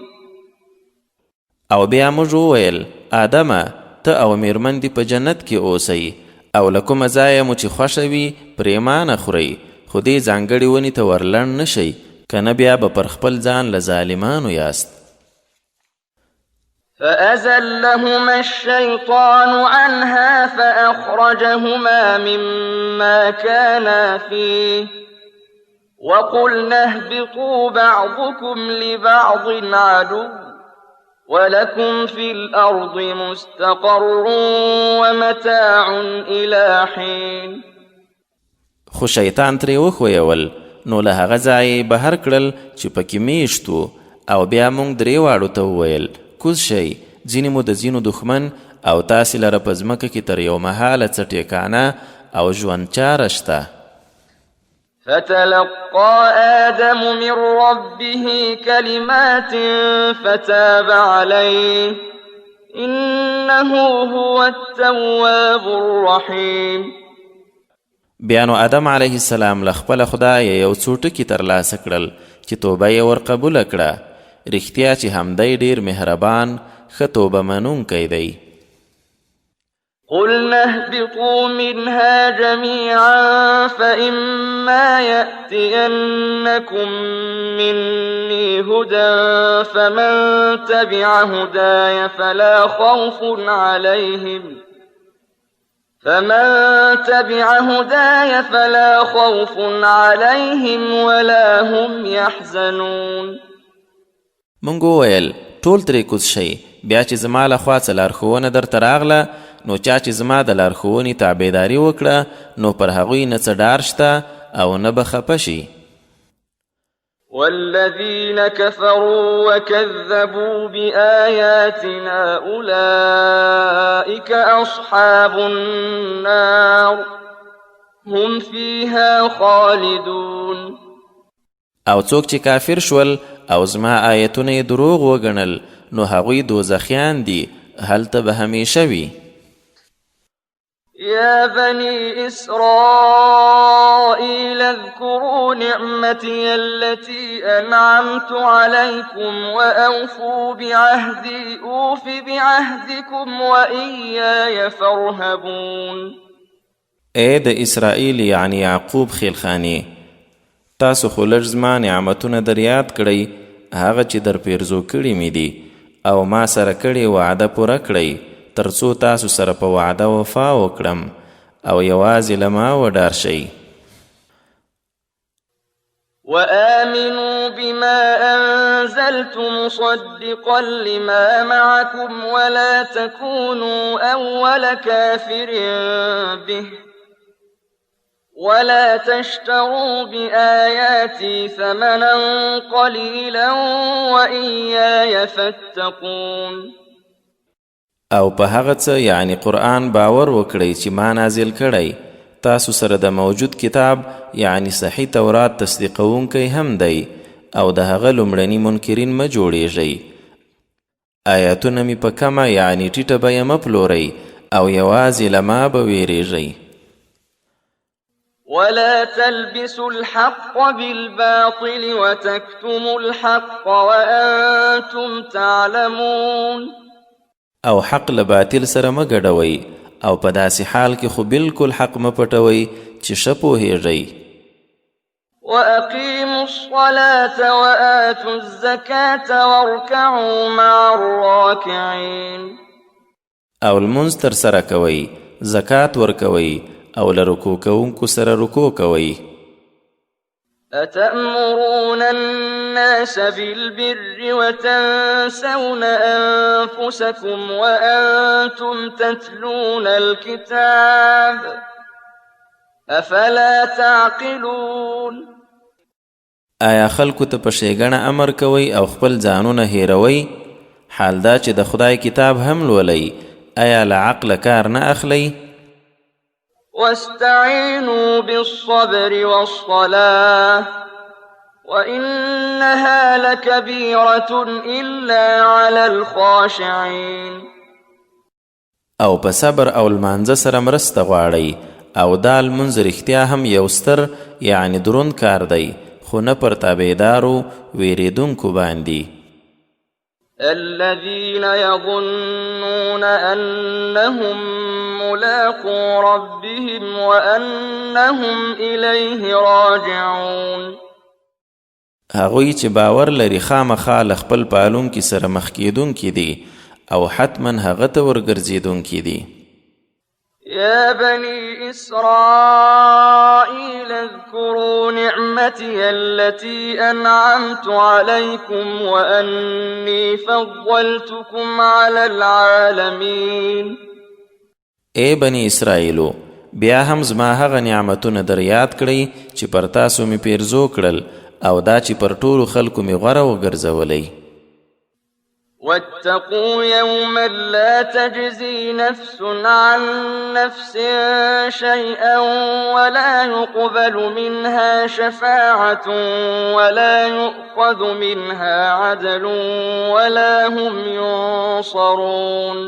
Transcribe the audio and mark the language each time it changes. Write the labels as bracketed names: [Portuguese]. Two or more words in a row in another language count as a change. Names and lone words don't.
[Pashto] او بیا موږ وویل آدمه ته او میرمن دې په جنت کې اوسئ او له کومه ځایه مو چې خوښه وي پرېمانه خورئ خو دې ځانګړې ونې ته ورلنډ نشئ کنه بیا به پر خپل ځان له ظالمانو یاست. [Arabic] فأزلهما الشيطان عنها فأخرجهما مما كانا فيه وقلنا اهبطوا بعضكم لبعض عدو ولكم في الأرض مستقر ومتاع إلى حين. [Pashto] خو شیطان ترې وښویول نو له هغه ځایه بهر کړل چې پکې میشت و او بیا موږ درې واړو ته وویل کوز شئ ځینې مو د ځینو دښمن او تاسې لره په ځمکه کې تر یو مهاله څه ټیکانه او ژوند چاره شته. [Arabic] فتلقى آدم من ربه كلمات فتاب عليه إنه هو التواب الرحيم. [Pashto] بیا نو آدم [Arabic] علیه السلام [Pashto] له خپله خدایه یو څو ټکي ترلاسه کړل چې توبه یې ورقبوله کړه رښتیا چې همدی ډېر مهربان ښه توبه منونکی دی. [Arabic] قلنا اهبطوا منها جميعا فإما يأتينكم مني هدى فمن تبع هداي فلا خوف عليهم ولا هم يحزنون. [Pashto] مونږ وویل ټول ترې کوز شئ بیا چې زما له خوا څه لارښوونه درته راغله نو چا چې زما د لارښوونې تابعداري وکړه نو پر هغوی نه څه ډار شته او نه به خفه شي. [Arabic] والذين كفروا وكذبوا بآياتنا أولئك أصحاب النار هم فيها خالدون. [Pashto] او څوک چې کافر شول او زما آیتونه یې دروغ وګڼل نو هغوی دوزخیان دي هلته به همیشه وي. [Arabic] يا بني إسرائيل اذكروا نعمتي التي أنعمت عليكم وأوفوا بعهدي أوف بعهدكم وإياي فارهبون. [Pashto] اے د اسرائیل یعنی یعقوب خیلخانی تاسو خو لږ زما نعمتونه در یاد کړئ هغه چې در پیرزو کړي مې دي او ما سره کړې وعده پوره کړئ تر څو تاسو سره په وعده وفا وکړم او یوازې له ما وډار شئ. [Arabic] وآمنوا بما أنزلت مصدقا لما معكم ولا تكونوا أول كافر به ولا تشتروا بآياتي ثمنا قليلا وإياي فاتقون. [Pashto] او په هغه څه یعنی قرآن باور وکړئ چې ما نازل کړی تاسو سره د موجود کتاب یعنی صحیح تورات تصدیقونکی هم دی او د هغه لومړني منکرین مه جوړیږئ. آیاتونه مې په کمه یعنی ټیټه بیه مه پلورئ او یوازې له ما به ویریږئ. [Arabic] ولا تلبسوا الحق بالباطل وتكتموا الحق وأنتم تعلمون. [Pashto] او حق له باطل سره مه ګډوئ او په داسې حال کې خو بالکل حق مه پټوئ چې ښه پوهیږئ. [Arabic] وأقيموا الصلاة وآتوا الزكاة واركعوا مع الراكعين. [Pashto] او لمونځ تر سره کوئ زکات ورکوئ او له رکوع کوونکو سره رکوع کوئ. [Arabic] أتأمرون الناس بالبر وتنسون أنفسكم وأنتم تتلون الكتاب أفلا تعقلون. [Pashto] آیا خلکو ته په ښېګڼه امر کوئ او خپل ځانونه هیروئ حال دا چې د خدای کتاب هم لولئ آیا له عقله کار نه اخلئ؟ [Arabic] واستعينوا بالصبر والصلاة وإنها لكبيرة إلا على الخاشعين. [Pashto] او په صبر او لمانځه سره مرسته غواړئ او دا لمونځ رښتیا هم یو ستر یعنی دروند کار دی خو نه پر تابعدارو ویریدونکو باندې. [Arabic] الذين يظنون أنهم ملاقو ربهم وأنهم إليه راجعون. [Pashto] هغوی چې باور لري خامخا له خپل پالونکي سره مخ کیدونکي دي او حتما هغه ته ورګرځېدونکي دي. [Arabic] يا بني إسرائيل اذكروا نعمتي التي أنعمت عليكم وأني فضلتكم على العالمين. [Pashto] اے بني اسرائیلو بیا هم زما هغه نعمتونه در یاد کړئ چې پر تاسو می پیرزو کړل او دا چې پر ټولو خلکو می غوره وګرځولئ. [Arabic] واتقوا يوما لا تجزي نفس عن نفس شيئا ولا يقبل منها شفاعة ولا يؤخذ منها عدل ولا هم ينصرون.